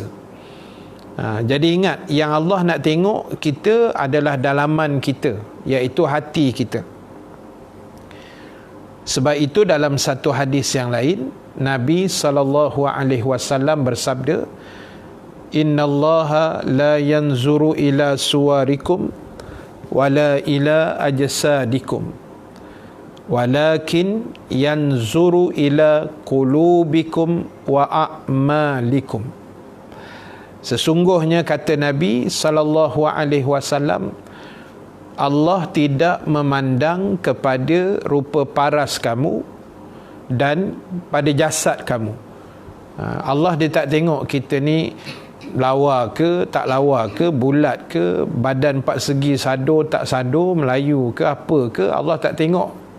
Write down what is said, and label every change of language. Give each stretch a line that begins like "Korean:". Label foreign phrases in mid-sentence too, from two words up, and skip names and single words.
Malay: Jadi ingat, yang Allah nak tengok kita adalah dalaman kita, iaitu hati kita. Sebab itu dalam satu hadis yang lain, Nabi SAW bersabda,
Arabic: إن الله لا ينظر إلى صوركم ولا إلى أجسادكم، ولكن ينظر إلى قلوبكم وأعمالكم.
Malay: Sesungguhnya kata Nabi
Arabic: صلى الله عليه وسلم,
Malay: Allah tidak memandang kepada rupa paras kamu dan pada jasad kamu. Allah dia tak tengok kita ni lawa ke tak lawa ke, bulat ke, badan empat segi sadur tak sadur, Melayu ke apa ke, Allah tak tengok.